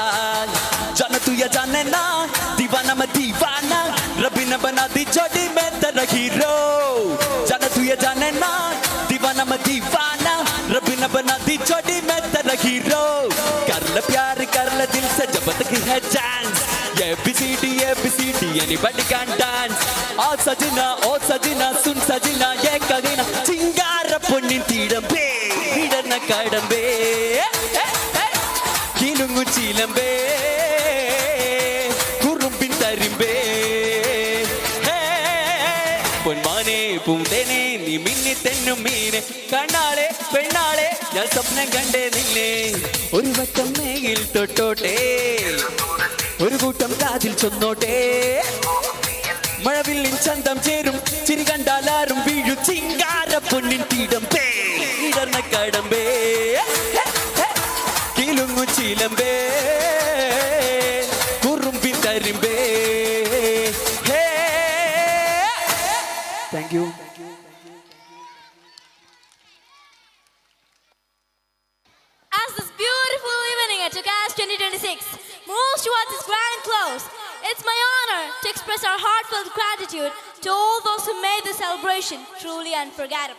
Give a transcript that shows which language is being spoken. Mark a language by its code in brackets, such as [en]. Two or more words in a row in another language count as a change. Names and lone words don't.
[hi] जाने तू या जाने ना दीवाना मैं दीवाना रबी ने बना दी जोड़ी में तेरा हीरो. जाने तू या जाने ना दीवाना मैं दीवाना रबी ने बना दी जोड़ी में तेरा हीरो. कर ले प्यार कर ले दिल से जब तक है चांस. [en] ABCD anybody can dance. [hi] ओ सजना सुन सजना ये कगना चिंगार [ml] പൊന്നിൻ തീടമ്പേ വിടർന്ന കടമ്പേ കിലുങ്ങു ചീലമ്പേ കുറുമ്പിൻ തരിമ്പേ. പൊന്മാനെ പൂന്തേനെ നീ മിന്നിത്തെന്നും മീനെ കണ്ണാളെ പെണ്ണാളെ ഞാൻ സ്വപ്നം കണ്ടേ നിന്നെ. ഒരു വട്ടം മേയിൽ തൊട്ടോട്ടെ, ഒരു കൂട്ടം കാതിൽ ചൊന്നോട്ടെ. മഴവില്ലിൻ ചന്തം ചേരും ചിരി കണ്ടാലാറും വീഴു ചിങ്കാര പൊന്നിൻ തീടമ്പേ ഇടർന്ന കടമ്പേ കിലുങ്ങു ചീലമ്പേ കുറുമ്പിൻ തരിമ്പേ. [en] Thank you. As this beautiful evening at Tokas 2026 moves towards its grand close, it's It's my honor to express our heartfelt gratitude to all those who made the celebration truly unforgettable.